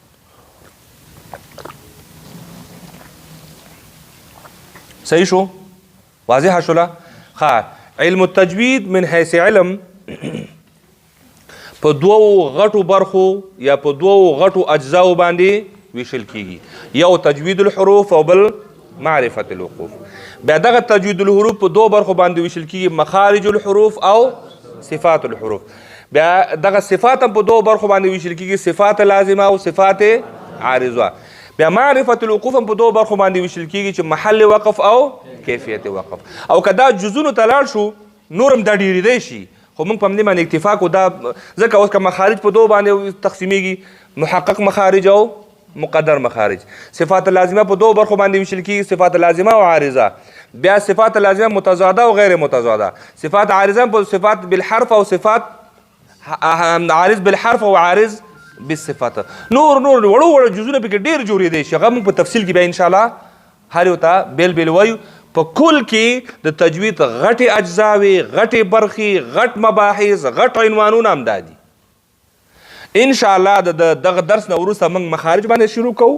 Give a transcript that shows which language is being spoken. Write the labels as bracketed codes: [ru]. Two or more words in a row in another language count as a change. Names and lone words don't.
[ps] صحیح شو واضحه شوله [ar] علم التجوید من حیث علم [ps] په دوو غټو برخو یا په دوو غټو اجزاو باندې ویشل کیږي یو [ar] تجوید الحروف [ps] او بل [ar] معرفت الوقوف [ps] بیا دغه [ar] تجوید الحروف [ps] په دوو برخو باندې ویشل کیږي [ar] مخارج الحروف [ps] او [ar] صفات الحروف [ps] بیا دغه صفات هم په دوو برخو باندې ویشل کیږي صفات لازمه او صفات عارضه بیا [ar] معرفت الوقوف [ps] هم په دوه برخو باندې ویشل کیږي چې محل وقف او کیفیت وقف. او که دا جزونو ته لاړ شو نور هم دا ډېرېدی شي، خو موږ په همدې باندې اکتفا کوو. دا ځکه اوس که مخارج په دوه باندې تقسیمیږي، محقق مخارج او مقدر مخارج. صفات لازمه په دوه برخو باندې ویشل کیږي، صفات لازمه او عارضه. بیا صفات لازمه متضاده او غیر متضاده. صفات عارضه په [ar] صفات بالحرف [ps] او صفات [ar] عارض بالحرف [ps] او [ar] عارض بالصفات. [ps] نور وړو جزونه پکې ډېر جوړېدی شي، هغه موږ په تفصیل کې بیا انشاءالله هر یو ته بیل بیل وایو. په کل کې د تجوید غټې اجزاوې، غټې برخې، غټ مباحث، غټ عنوانونه هم دا دي. انشاءالله د دغه درس نه وروسته موږ مخارج باندې شروع کوو.